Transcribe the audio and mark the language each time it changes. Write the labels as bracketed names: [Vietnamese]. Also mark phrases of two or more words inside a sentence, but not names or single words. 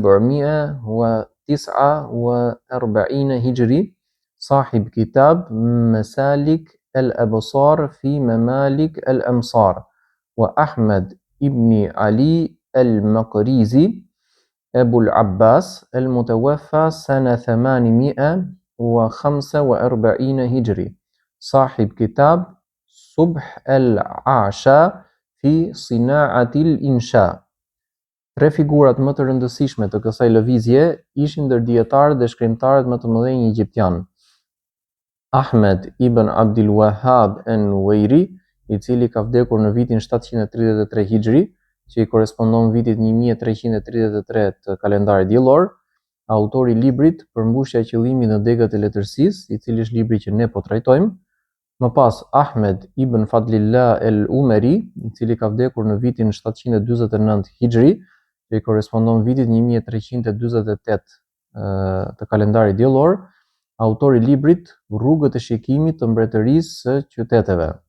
[Arabic] 749 هجري صاحب كتاب مسالك الأبصار في ممالك الأمصار، وأحمد ابن علي المقريزي أبو العباس المتوفى سنة 845 هجري صاحب كتاب صبح العشاء في صناعة الإنشاء. [Albanian] Tre figurat më të rëndësishme të kësaj lëvizje ishin ndër dietarët dhe shkrimtarët më të mëdhenj egjiptian. Ahmed ibn Abdul Wahhab an-Nuwairi, i cili ka vdekur në vitin 733 Hijri, që i korespondon vitit 1333 të kalendarit diellor, autori i librit Përmbushja e qëllimit në degët e letërsisë, i cili është libri që ne po trajtojmë. Më pas Ahmed ibn Fadlillah el-Umeri, i cili ka vdekur në vitin 749 Hijri, që i korespondon vitit 1348 të kalendarit diellor, autori i librit Rrugët e shikimit të mbretërisë së qyteteve.